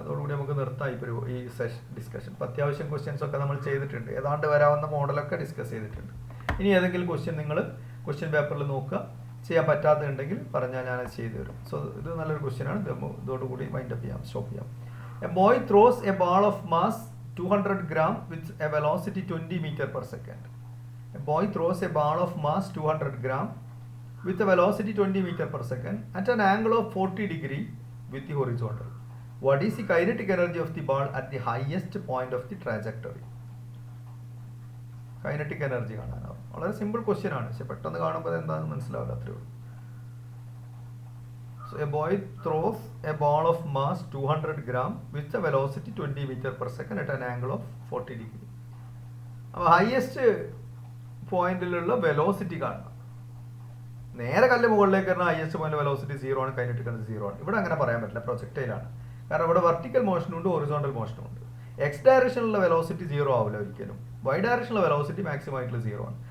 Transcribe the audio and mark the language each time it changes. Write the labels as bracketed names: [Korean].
[Malayalam] അതോടുകൂടി നമുക്ക് നിർത്താം ഇപ്പോൾ ഈ ഡിസ്കഷൻ. ഇപ്പോൾ അത്യാവശ്യം ക്വസ്റ്റ്യൻസ് ഒക്കെ നമ്മൾ ചെയ്തിട്ടുണ്ട്, ഏതാണ്ട് വരാവുന്ന മോഡലൊക്കെ ഡിസ്കസ് ചെയ്തിട്ടുണ്ട്. ഇനി ഏതെങ്കിലും ക്വസ്റ്റ്യൻ നിങ്ങൾ ക്വസ്റ്റ്യൻ പേപ്പറിൽ നോക്കുക, ചെയ്യാൻ പറ്റാത്തതുണ്ടെങ്കിൽ പറഞ്ഞാൽ ഞാനത് ചെയ്തു തരും. സോ ഇത് നല്ലൊരു ക്വസ്റ്റ്യനാണ്. ഇതോടുകൂടി വൈൻഡപ്പ് ചെയ്യാം, സ്റ്റോപ്പ് ചെയ്യാം. [English] A boy throws a ball of mass 200 gram with a velocity 20 meter per second. A boy throws a ball of mass 200 gram with a velocity 20 meter per second at an angle of 40 degree with the horizontal. What is the kinetic energy of the ball at the highest point of the trajectory? [Malayalam] Kinetic energy കാണാനോ, വളരെ simple question ആണ്, പക്ഷെ പെട്ടെന്ന് കാണുമ്പോൾ എന്താണെന്ന് മനസ്സിലാവില്ല, അത്രേ ഉള്ളൂ. [English] So a boy throws a ball of mass 200 gram with a velocity 20 meter per second at an angle of 40 degree. [Malayalam] അപ്പോൾ ഹയസ്റ്റ് പോയിന്റിലുള്ള വെലോസിറ്റി കാണണം. നേരെ കല്ല് മുകളിലേക്ക് വരുന്ന ഹയസ്റ്റ് പോയിന്റ് വെലോസിറ്റി 0 ആണ്, കൈനറ്റിക് എനർജി 0 ആണ്. ഇവിടെ അങ്ങനെ പറയാൻ പറ്റില്ല, പ്രൊജക്ടൈലാണ്. കാരണം ഇവിടെ വെർട്ടിക്കൽ മോഷനും ഉണ്ട്, ഹൊറിസോണ്ടൽ മോഷനും ഉണ്ട്. എക്സ് ഡയറക്ഷനിലുള്ള വെലോസിറ്റി 0 ആവില്ല ഒരിക്കലും. വൈ ഡയറക്ഷനിലുള്ള വെലോസിറ്റി മാക്സിമം ആയിട്ടുള്ള 0 ആണ്.